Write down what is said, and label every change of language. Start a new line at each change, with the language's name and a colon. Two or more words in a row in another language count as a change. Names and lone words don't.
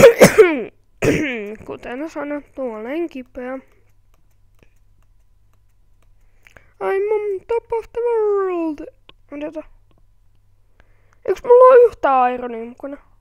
Finnish: Kuten sanottu, olen kipeä.
English: top of the world.
Finnish: Odota. Eiks mulla oo yhtään ironia mukana?